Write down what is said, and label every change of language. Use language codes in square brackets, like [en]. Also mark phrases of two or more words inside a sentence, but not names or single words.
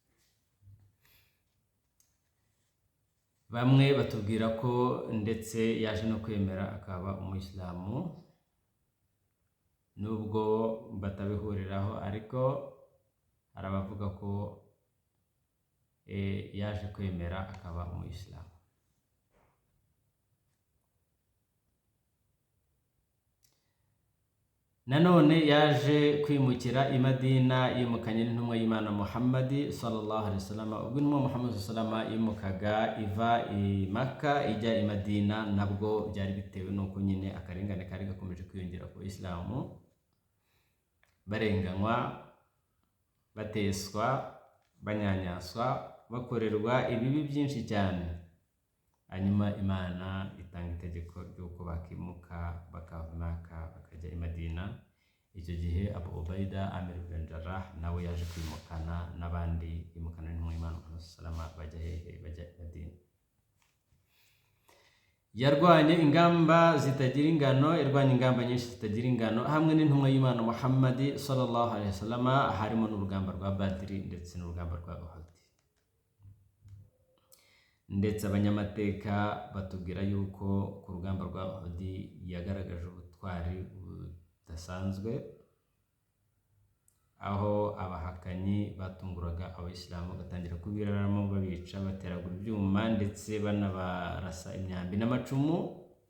[rw] Bamwe batubwira ko ndetse yaje no kwemera akaba umuyisilamu, nubwo batabihuriraho, ariko hari abavuga ko yaje kwemera akaba umuyisilamu. Nanone yaje kwimukira i Madina yimukanye n'intumwa y'Imana Muhammadi [ar] صلى الله عليه وسلم. [rw] Ubwo intumwa Muhammad [ar] صلى الله عليه وسلم [rw] yimukaga iva i Maka ijya i Madina, nabwo byari bitewe nuko nyine akarengane kari gakomeje kwiyongera ku Islamu, barenganywa, bateswa, banyanyaswa, bakorerwa ibibi byinshi cyane. Hanyuma Imana itanga itegeko ry'uko bakimuka bakava i Maka bakajya i Madina. icyo gihe Abu Ubaida Amir ibn Jarrah nawe yaje kwimukana n'abandi imukana n'intumwa y'Imana salama bajya hehe, bajya Madina. Yarwanye ingamba zitagira ingano, yarwanye ingamba nyinshi zitagira ingano hamwe n'intumwa y'Imana Muhammad [ar] صلى الله عليه وسلم, [rw] harimo n'urugamba rwa Badri ndetse n'urugamba rwa Uhud. Ndetse abanyamateka batubwira yuko ku rugamba rwa Uhud yagaragaje ubutwari budasanzwe, aho abahakanyi batunguraga abayisilamu bagatangira kubiraramo babica, bateragura ibyuma ndetse banabarasa imyambi n'amacumu.